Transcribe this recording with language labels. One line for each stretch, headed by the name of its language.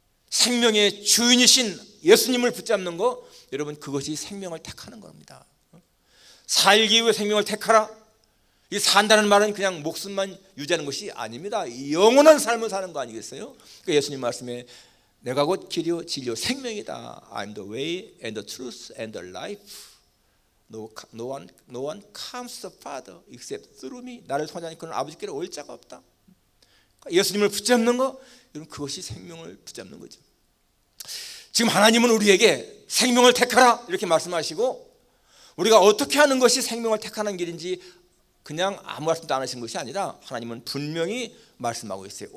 Korean: 생명의 주인이신 예수님을 붙잡는 거, 여러분 그것이 생명을 택하는 겁니다. 살기 위해 생명을 택하라. 이 산다는 말은 그냥 목숨만 유지하는 것이 아닙니다. 영원한 삶을 사는 거 아니겠어요? 그러니까 예수님 말씀에 내가 곧 길이요 진리요 생명이다.
English: I'm the way and the truth and the life. No one comes to the Father except through me.
Korean: 나를 통하지 않고는 아버지께로 올 자가 없다. 그러니까 예수님을 붙잡는 거, 여러분 그것이 생명을 붙잡는 거죠. 지금 하나님은 우리에게 생명을 택하라 이렇게 말씀하시고, 우리가 어떻게 하는 것이 생명을 택하는 길인지 그냥 아무 말씀도 안 하신 것이 아니라 하나님은 분명히 말씀하고 있어요.